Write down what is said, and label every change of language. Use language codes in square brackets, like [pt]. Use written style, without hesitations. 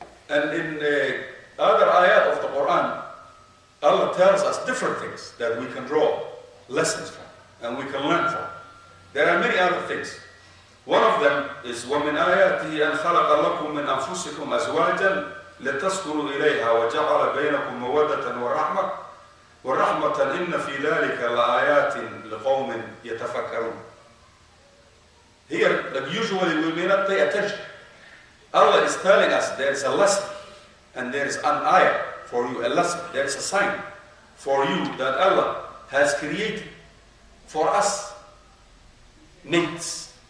[en] And in other ayat of the Quran, Allah tells us different things that we can draw lessons from and we can learn from. There are many other things. One of them is [ar] وَمِنْ آيَاتِهِ أَنْ خَلَقَ لَكُم مِّنْ أَنفُسِكُمْ أَزْوَاجًا لِتَسْكُنُوا إِلَيْهَا وَجَعَلَ بَيْنَكُم مَّوَدَّةً وَرَحْمَةً إِنَّ فِي ذَلِكَ لَآيَاتٍ لِقَوْمٍ يَتَفَكَّرُونَ. [en] Here, like usually we may not pay attention. Allah is telling us there is a lesson and there is an ayah for you, a lesson, there is a sign for you that Allah has created for us mates.